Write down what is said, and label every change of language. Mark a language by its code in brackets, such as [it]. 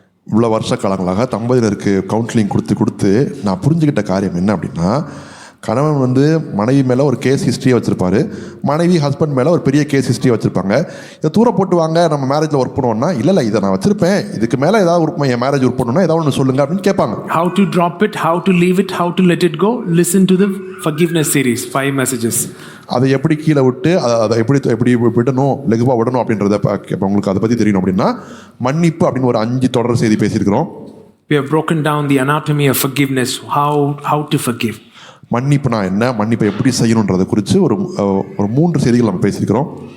[ta] இவ்வளோ வருஷ காலங்களாக தம்பதியினருக்கு கவுன்சிலிங் கொடுத்து நான் புரிஞ்சுக்கிட்ட காரியம் என்ன அப்படின்னா, கணவன் வந்து மனைவி மேலே ஒரு கேஸ் ஹிஸ்ட்ரியை வச்சுருப்பாரு, மனைவி ஹஸ்பண்ட் மேலே ஒரு பெரிய கேஸ் ஹிஸ்ட்ரியை வச்சுருப்பாங்க. இதை தூர போட்டு வாங்க நம்ம மேரேஜில் ஒர்க் பண்ணுவோம்னா, இல்லை இதை நான் வச்சுருப்பேன், இதுக்கு மேலே ஏதாவது ஒர்க் என் மேரேஜ் ஒர்க் பண்ணணும்னா ஏதாவது ஒன்று சொல்லுங்க அப்படின்னு கேட்பாங்க. [en] How to drop it, how to leave it, how to let it go. Listen to the forgiveness series, 5 messages. [ta] அதை எப்படி கீழே விட்டு அதை எப்படி விடணும், லெகுவாக விடணும் அப்படின்றத உங்களுக்கு அதை பற்றி தெரியணும் அப்படின்னா, மன்னிப்பு அப்படின்னு ஒரு 5 தொடர் செய்தி பேசியிருக்கிறோம். [en] We have broken down the anatomy of forgiveness, how to forgive. [ta] மன்னிப்புனா என்ன, மன்னிப்பை எப்படி செய்யணுன்றதை குறித்து ஒரு 3 செய்திகள் நம்ம பேசியிருக்கிறோம்.